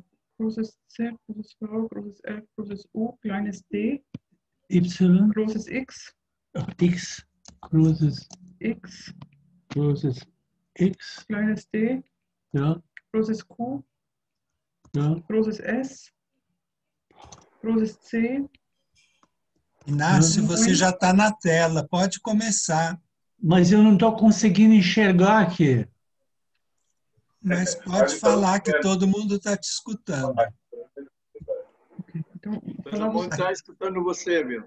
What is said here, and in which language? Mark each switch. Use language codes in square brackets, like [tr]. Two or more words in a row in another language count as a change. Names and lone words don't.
[de] Großes Z, großes V, großes F, großes U, kleines D, Y, großes X, X, großes X, X, kleines D, ja, großes Q, ja. großes S, großes C. [pt] Inácio, você já está na tela, pode começar. Mas eu não estou conseguindo enxergar aqui. Mas pode falar que todo mundo está te escutando. Todo mundo está escutando você, meu.